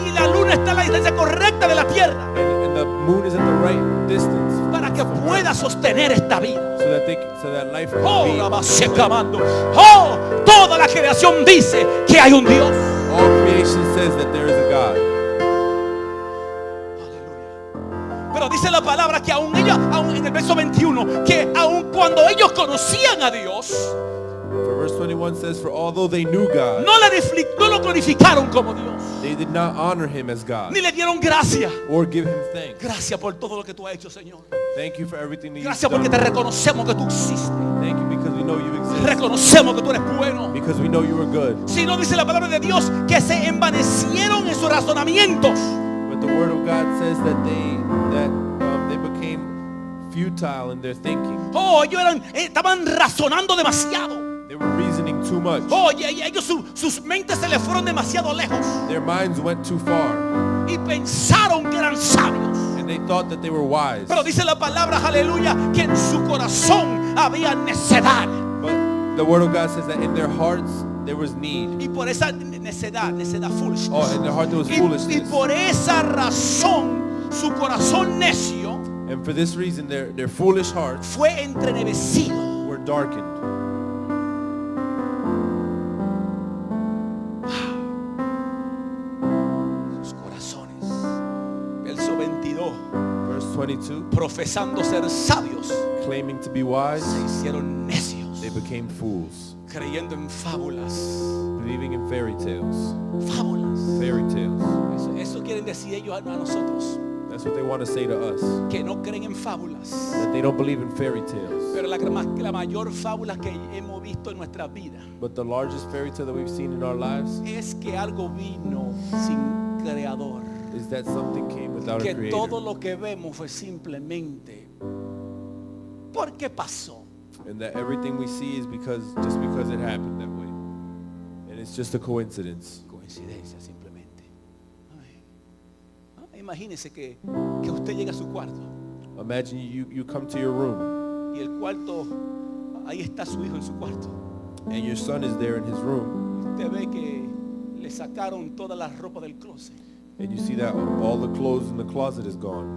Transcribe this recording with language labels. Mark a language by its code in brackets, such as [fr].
[es] Y la luna está en la distancia correcta de la tierra [en] And the moon is at the right distance [es] para que pueda sostener esta vida. [en] so that life can Oh, be. [es] la va secando. Oh, toda la creación dice que hay un Dios. [en] All creation says that there is a God. [es] Aleluya. Pero dice la palabra que aún ellos, aún en el verso 21, que aún cuando ellos conocían a Dios, [en] For verse 21 says, for although they knew God, [es] no lo glorificaron como Dios, [en] they did not honor him as God [es] ni le dieron gracia. [en] or give him thanks. [es] Gracias por todo lo que tú has hecho, Señor. [en] Thank you for everything that you've [es] Gracias [en] done. [es] porque te reconocemos que tú existes. [en] Thank you because we know you exist. [es] Reconocemos que tú eres bueno. [en] Because we know you are good. [es] Si no, dice la palabra de Dios que se envanecieron en sus razonamientos. [en] But the word of God says that they became futile in their thinking. [es] Oh, ellos estaban razonando demasiado. [en] They were reasoning too much. [es] Oye, y ellos sus mentes se les fueron demasiado lejos [en] Their minds went too far. [es] y pensaron que eran sabios. [en] And they thought that they were wise. [es] Pero dice la palabra, aleluya, que en su corazón había necedad. [en] But the word of God says that in their hearts there was need. [es] Y por esa necedad, foolishness. [en] Oh, in their heart there was [es] Y [en] foolishness. [es] por esa razón, su corazón necio [en] And for this reason, their foolish hearts [es] fue entrenevecido. [en] were darkened. [es] Sus corazones. Verso 22. [en] Verse 22, [es] Profesando ser sabios, [en] claiming to be wise, [es] se hicieron necios, [en] they became fools, [es] creyendo en fábulas. [en] believing in fairy tales. [es] Fábulas. [en] Fairy tales. [es] Eso quieren decir ellos a nosotros, [en] That's what they want to say to us. [es] que no creen en fábulas. [en] That they don't believe in fairy tales. [es] Pero la mayor fábula que hemos visto en nuestra vida [en] But the largest fairy tale that we've seen in our lives [es] es que algo vino sin creador. [en] is that something came without a [es] Que todo [en] creator. [es] lo que vemos fue simplemente porque pasó. [en] And that everything we see is just because it happened that way. And it's just a coincidence. [es] Coincidencia simplemente. Amén. Imagínese que usted llega a su cuarto [en] Imagine you come to your room [es] y el cuarto, ahí está su hijo en su cuarto. [en] and your son is there in his room [es] Usted ve que le sacaron toda la ropa del closet. [en] and you see that all the clothes in the closet is gone